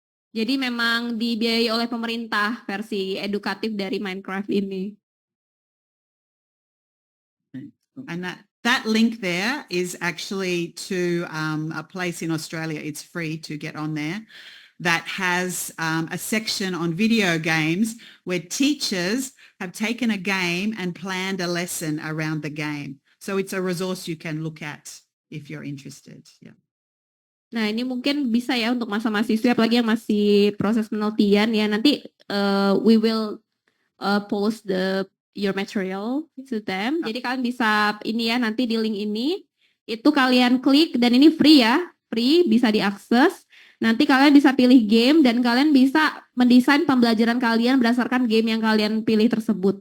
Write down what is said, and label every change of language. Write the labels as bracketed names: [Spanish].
[Indonesian] Jadi memang dibiayai oleh pemerintah versi edukatif dari Minecraft ini. [English] And that That link there is actually to a place in Australia. It's free to get on there. That has a section on video games where teachers have taken a game and planned a lesson around the game. So it's a resource you can look at if you're interested. Yeah. [Indonesian] Nah, ini mungkin bisa ya untuk masa mahasiswa apalagi yang masih proses penelitian ya. Nanti [English] we will post your material to them. [Indonesian] Jadi kalian bisa ini ya nanti di link ini itu kalian klik dan ini free ya, free bisa diakses. Nanti kalian bisa pilih game dan kalian bisa mendesain pembelajaran kalian berdasarkan game yang kalian pilih tersebut.